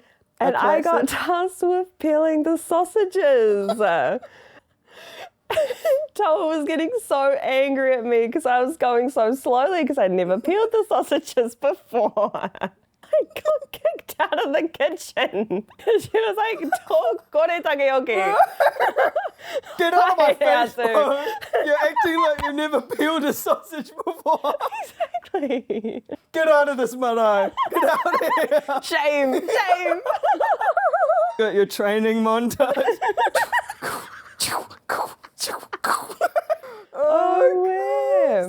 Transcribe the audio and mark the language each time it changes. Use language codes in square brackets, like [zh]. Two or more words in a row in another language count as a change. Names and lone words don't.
[en] And I got tasked with peeling the sausages. Toa was getting so angry at me because I was going so slowly because I'd never peeled the sausages before. I got kicked out of the kitchen. She was like, [mi] "Tō kore takeoki." [en] Get out of my face, bro. You're acting like you've never peeled a sausage before. Exactly. Get out of this marae. Get out of here. Shame. Got your training montage. Oh,